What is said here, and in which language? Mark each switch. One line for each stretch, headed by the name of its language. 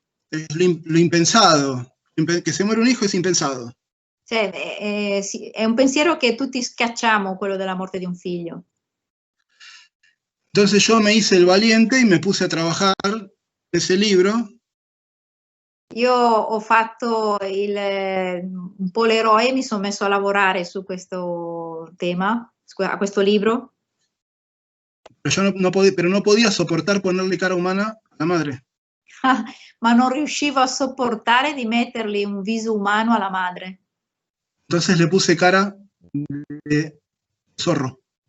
Spanish: Es lo impensado, que se muere un hijo es impensado.
Italian: Cioè, è un pensiero che tutti scacciamo, quello della morte di un figlio.
Spanish: Entonces yo me hice el valiente y me puse a trabajar ese libro.
Italian: Io ho fatto un po' l'eroe e mi sono messo a lavorare su questo tema, a questo libro.
Spanish: Pero yo no podía soportar ponerle cara umana a la madre.
Italian: Ma non riuscivo a sopportare di mettergli un viso umano alla madre.
Spanish: Entonces le puse cara de zorro.